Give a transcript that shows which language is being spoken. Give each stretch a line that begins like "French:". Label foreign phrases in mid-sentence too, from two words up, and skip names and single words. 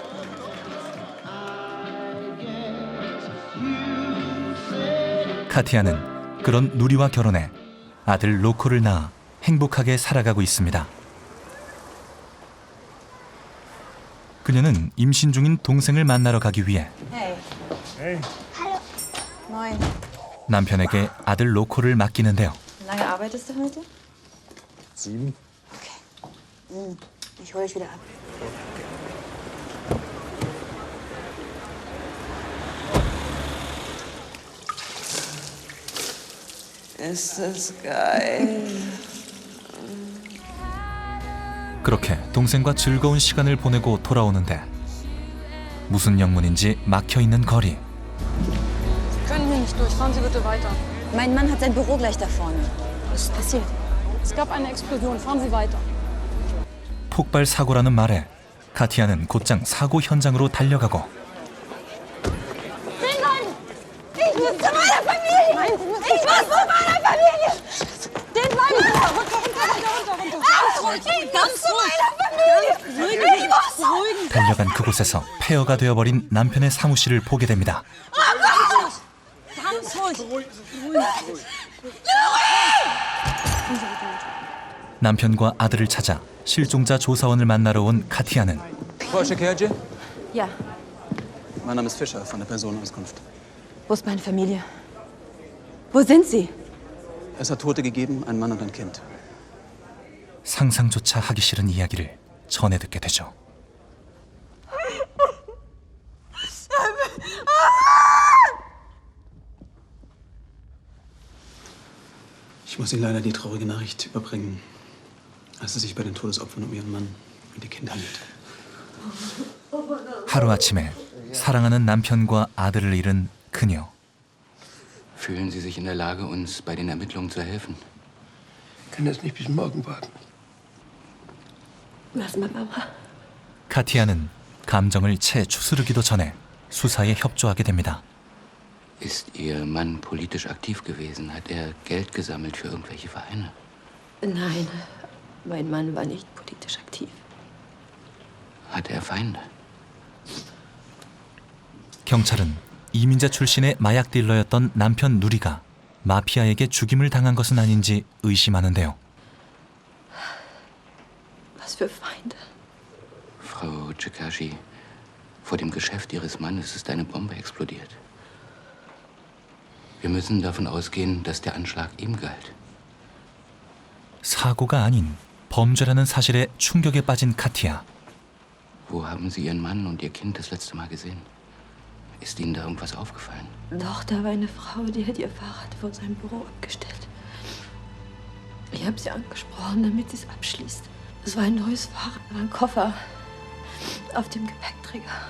Korean: 카티아는 그런 누리와 결혼해 아들 로코를 낳아 행복하게 살아가고 있습니다. 그녀는 임신 중인 동생을 만나러 가기 위해
German: Hey. Hallo. Moin.
Korean: 남편에게 아들 로코를 맡기는데요.
German: Wie lange arbeitest du heute? 7. Ich hole dich wieder ab. Ist das geil.
Korean: 그렇게 동생과 즐거운 시간을 보내고 돌아오는데 무슨 영문인지 막혀있는 거리.
German: Sie können hier nicht durch. Fahren Sie bitte weiter. Mein Mann hat sein Büro gleich da vorne. Was ist passiert? Es gab eine Explosion. Fahren Sie weiter.
Korean: 폭발 사고라는 말에 카티아는 곧장 사고 현장으로 달려가고
German: Ich muss zu meiner Familie! Nein, Sie müssen Ich muss zu meiner Familie! Den Bein runter. Ganz ruhig! Ganz zu meiner Familie! Ich muss!
Korean: 달려간 그곳에서 폐허가 되어버린 남편의 사무실을 보게 됩니다.
German: Ganz ruhig.
Korean: 남편과 아들을 찾아 실종자 조사원을 만나러 온 카티아는
German: Frau Schekerje? Ja, Mein Name ist Fischer von der Personenauskunft. wo ist meine Familie? Wo sind sie? Es hat Tote gegeben, ein Mann und ein Kind.
Korean: 상상조차 하기 싫은 이야기를 전해 듣게 되죠.
German: Ich muss Ihnen leider die traurige Nachricht überbringen, dass es sich bei den Todesopfern um Ihren Mann und Ihr Kind handelt.
Korean: 하루아침에 사랑하는 남편과 아들을 잃은 그녀.
German: Fühlen Sie sich in der Lage, uns bei den Ermittlungen zu helfen? Ich kann jetzt nicht bis morgen warten. Was, Mama?
Korean: 카티아는 감정을 채 추스르기도 전에 수사에 협조하게 됩니다.
German: Ist Ihr Mann politisch aktiv gewesen? Hat er Geld gesammelt für irgendwelche Vereine? Nein, mein Mann war nicht politisch aktiv. Hatte er Feinde?
Korean: 경찰은 이민자 출신의 마약 딜러였던 남편 누리가 마피아에게 죽임을 당한 것은 아닌지 의심하는데요.
German: Was für Feinde? Frau Chikashi, vor dem Geschäft Ihres Mannes ist eine Bombe explodiert. Wir müssen davon ausgehen, dass der Anschlag ihm galt.
Korean: 사고가 아닌 범죄라는 사실에 충격에 빠진 카티아.
German: Wo haben Sie Ihren Mann und Ihr Kind das letzte Mal gesehen? Ist Ihnen da irgendwas aufgefallen? Doch, da war eine Frau, die hat ihr Fahrrad vor seinem Büro abgestellt. Ich habe sie angesprochen, damit sie es abschließt. Es war ein neues Fahrrad, ein Koffer auf dem Gepäckträger.